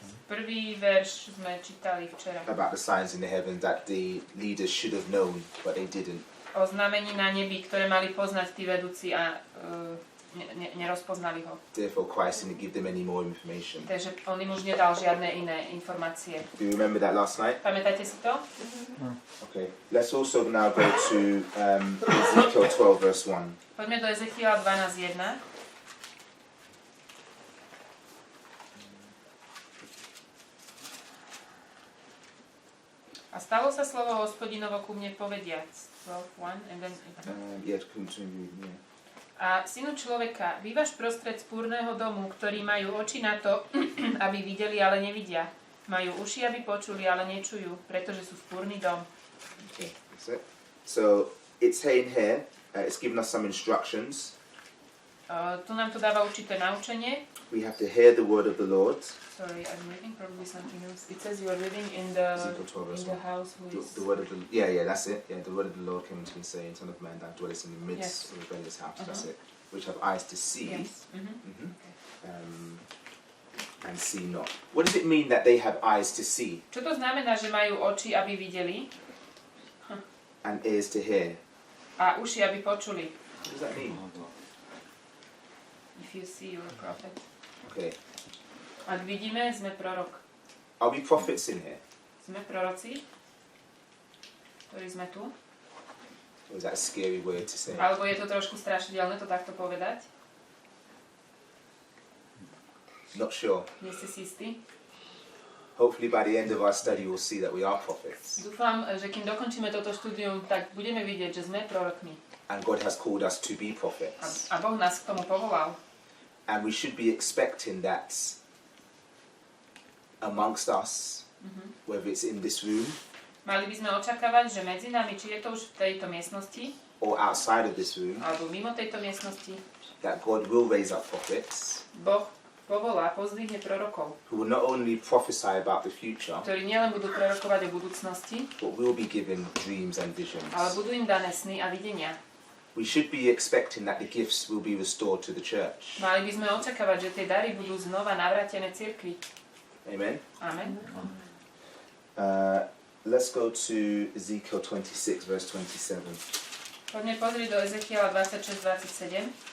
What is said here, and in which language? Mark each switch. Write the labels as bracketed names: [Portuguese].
[Slovak] Prvý verš sme čítali včera. [English] About the signs in the heavens that the leaders should have known, but they didn't. [Slovak] O znamení na nebi, ktoré mali poznať tí vedúci a nerozpoznali ho. [English] Therefore, Christ didn't give them any more information. [Slovak] Takže on im už nedal žiadne iné informácie. [English] Do you remember that last night? [Slovak] Pamätáte si to? [English] Okay. Let's also now go to Ezekiel 12, verse 1. [Slovak] Poďme do Ezechiela 12.1. A stalo sa slovo Hospodinovo ku mne povediac. [English] 12.1 and then... Yeah, continue. Yeah. [Slovak] A synu človeka, bývaš prostred spúrneho domu, ktorí majú oči na to, aby videli, ale nevidia. Majú uši, aby počuli, ale nečujú, pretože sú spúrny dom. [English] Okay, that's it. So it's saying here, it's given us some instructions. Tu nám to dáva určité naučenie. We have to hear the word of the Lord. Sorry, I'm reading probably something else. It says you are living in the house who is... The word of the yeah, that's it. Yeah, the word of the Lord came to me saying, "Son of man, thou dwellest in the midst Yes. of a rebellious house." That's it. Which have eyes to see, Yes. And see not. What does it mean that they have eyes to see [Slovak] Čo to znamená, že majú oči, aby videli [English] and ears to hear? [Slovak] a uši, aby počuli? [English] What does that mean? If you see, you're a prophet. Okay. [Slovak] Ak vidíme, sme prorok. [English] Are we prophets in here? [Slovak] Sme proroci, ktorí sme tu. [English] Or is that a scary word to say? [Slovak] Alebo je to trošku strašidelné to takto povedať? [English] Not sure. [Slovak] Nie ste si istí? [English] Hopefully by the end of our study we'll see that we are prophets. [Slovak] Dúfam, že kým dokončíme toto štúdium, tak budeme vidieť, že sme prorokmi. [English] And God has called us to be prophets. [Slovak] A Boh nás k tomu povolal. [English] And we should be expecting that amongst us, whether it's in this room [Slovak] Mali by sme očakávať, že medzi nami, či je to už v tejto miestnosti, [English] or outside of this room, [Slovak] alebo mimo tejto miestnosti, [English] that God will raise up prophets [Slovak] Boh povolá, pozdvihne prorokov, [English] who will not only prophesy about the future, [Slovak] ktorí nielen budú prorokovať o budúcnosti, [English] but will be given dreams and visions. [Slovak] ale budú im dané sny a videnia. [English] We should be expecting that the gifts will be restored to the church. [Slovak] Mali by sme očakávať, že tie dary budú znova navrátené cirkvi. [English] Amen. [Slovak] Amen. [English] Let's go to Ezekiel 26, verse 27. [Slovak] Poďme pozrieť do Ezechiela 26-27.